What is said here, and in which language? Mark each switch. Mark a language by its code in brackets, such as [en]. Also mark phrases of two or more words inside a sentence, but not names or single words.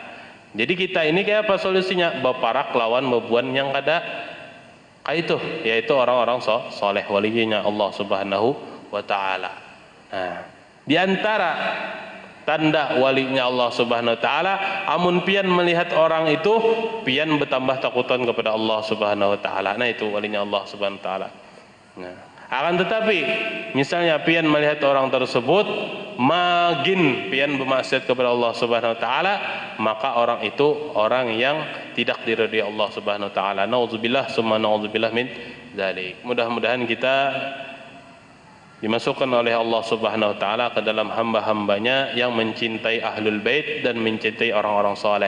[id] Jadi kita ini kayak apa solusinya? Baparak lawan bebuan yang kada kayak itu, yaitu orang-orang soleh walinya [ar] الله سبحانه وتعالى. [id] Nah, di antara tanda walinya [ar] الله سبحانه وتعالى, [id] amun pian melihat orang itu pian bertambah takutan kepada [ar] الله سبحانه وتعالى. [id] Nah, itu walinya [ar] الله سبحانه وتعالى. [id] Nah, akan tetapi misalnya pian melihat orang tersebut makin pian bermaksiat kepada [ar] الله سبحانه وتعالى, [id] maka orang itu orang yang tidak diridhai [ar] الله سبحانه وتعالى. نعوذ بالله ثم نعوذ بالله من ذلك. [id] Mudah-mudahan kita dimasukkan oleh [ar] الله سبحانه وتعالى [id] ke dalam hamba-hambanya yang mencintai [ar] أهل البيت [id] dan mencintai orang-orang saleh.